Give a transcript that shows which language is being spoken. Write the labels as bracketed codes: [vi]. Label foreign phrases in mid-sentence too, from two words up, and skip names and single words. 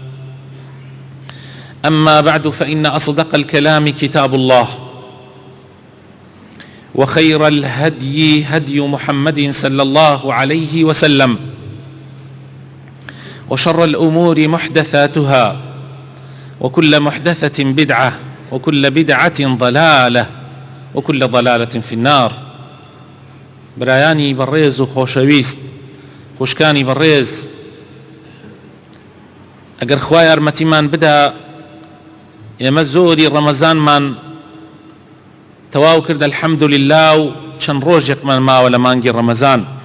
[ar] أما بعد، فإن أصدق الكلام كتاب الله، وخير الهدي هدي محمد صلى الله عليه وسلم، وشر الأمور محدثاتها، وكل محدثة بدعة، وكل بدعة ضلالة، وكل ضلالة في النار. [ckb] برایانی بەڕێز و خۆشەویست، خوشکانی بەڕێز، ئەگەر خوای یارمەتیمان بدا ئێمە زۆری ڕەمەزانمان تەواو کرد الحەمدولله، و چەند ڕۆژێکمان ماوە لە مانگی ڕەمەزان.